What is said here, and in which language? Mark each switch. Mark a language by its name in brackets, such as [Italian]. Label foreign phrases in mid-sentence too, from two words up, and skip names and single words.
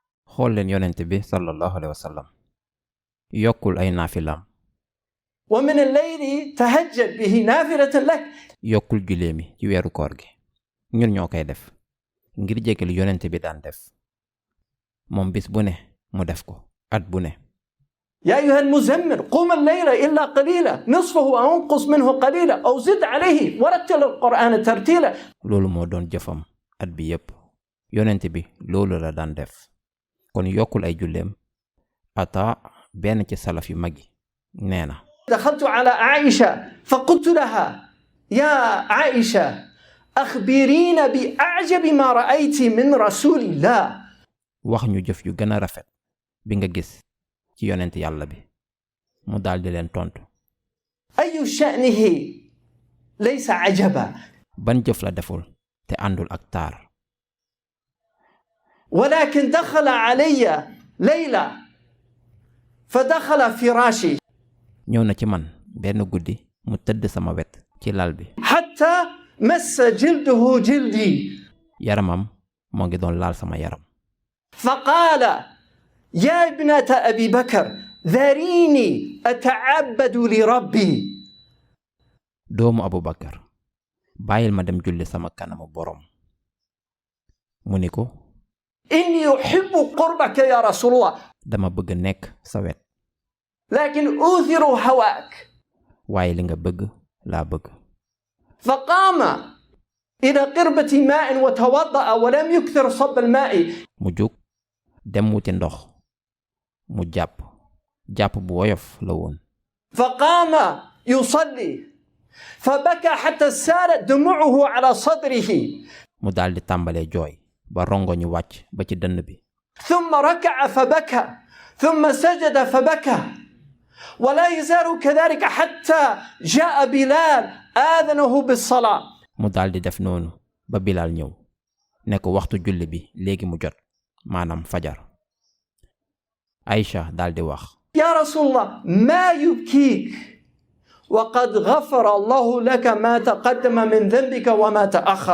[Wolof] xool leen yonent bi [Arabic] صلى الله عليه وسلم [Wolof] yokkul ay naafilaam [Arabic] ومن الليل تهجد به نافلة لك [Wolof] yokkul juleemi ci weeru koor gi ñun ñoo koy def ngir jégal yonent bi daan def moom bis bu ne mu def ko at bu ne [Arabic] يا أيها المزمل قم الليل إلا قليلا نصفه أو انقص منه قليلا أو زد عليه ورتل القرآن ترتيلا [Wolof] loolu moo doon jëfam at bi yépp yonent bi loolu la daan def kon yokkul ay julleem ata benn ci salaf yu mag yi nee na [Arabic] دخلت على عائشة فقلت لها يا عائشة أخبرينا بأعجب ما رأيت من رسول الله [Wolof] wax ñu jëf yu gën a rafet bi nga gis ci yonent yàlla bi mu daldi leen tontu [Arabic] أي شأنه ليس عجبا [Wolof] ban jëf la deful te àndul ak taar [Arabic] ولكن دخل علي ليلة فدخل فراشي [Wolof] ñëw na ci man benn guddi mu tëdd sama wet ci lal bi [Arabic] حتى مس جلده جلدي [Wolof] yaramam moo ngi doon laal sama yaram [Arabic] فقال يا ابنة أبي بكر ذريني أتعبد لربي [Wolof] doomu Abubakar bàyyil ma dem julli sama kanamu borom mu ni ko [Arabic] إني أحب قربك يا رسول الله [Wolof] dama bëgg nekk sa wet [Arabic] لكن أوثر هواك [Wolof] waaye li nga bëgg laa bëgg [Arabic] فقام إلى قربة ماء وتوضأ ولم يكثر صب الماء [Wolof] mu jóg dem wuti ndox mu jàpp bu woyof la woon [Arabic] فقام يصلي فبكى حتى سالت دموعه على صدره [Wolof] mu daldi tàmbalee jooy ba rongo ñu wàcc ba ci dënn bi [Arabic] ثم ركع فبكى ثم سجد فبكى ولا يزال كذلك حتى جاء بلال آذنه بالصلاة [Wolof] mu daldi def noonu ba Bilaal ñëw ne ko waxtu julli bi léegi mu jot maanaam fajar Aïcha daldi wax [Arabic] يا رسول الله ما يبكيك وقد غفر الله لك ما تقدم من ذنبك وما تأخر